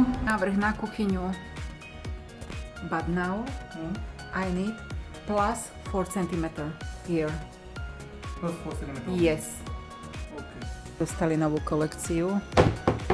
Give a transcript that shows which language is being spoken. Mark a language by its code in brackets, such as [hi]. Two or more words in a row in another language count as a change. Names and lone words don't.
[sk] Návrh na kuchyňu. [en] But now I need plus 4 cm here. Plus 4 cm? Yes. Okay. [sk] Dostali novú kolekciu.